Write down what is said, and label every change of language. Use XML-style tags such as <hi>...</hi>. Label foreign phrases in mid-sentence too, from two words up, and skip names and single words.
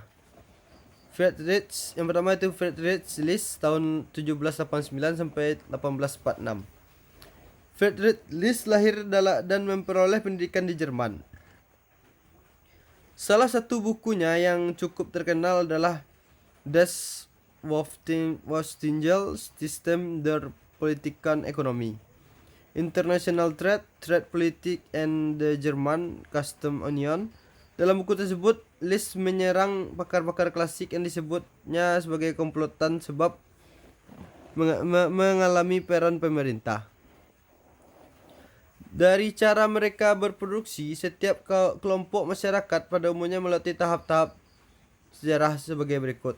<id>Yang pertama itu Friedrich List tahun 1789 sampai 1846. Friedrich List lahir dan memperoleh pendidikan di Jerman. Salah satu bukunya yang cukup terkenal adalah Das Westphalische System der Politischen Ökonomie, International Trade Politik and the German Custom Union. Dalam buku tersebut, List menyerang pakar-pakar klasik yang disebutnya sebagai komplotan sebab mengalami peran pemerintah. Dari cara mereka berproduksi, setiap kelompok masyarakat pada umumnya melalui tahap-tahap sejarah sebagai berikut.</id>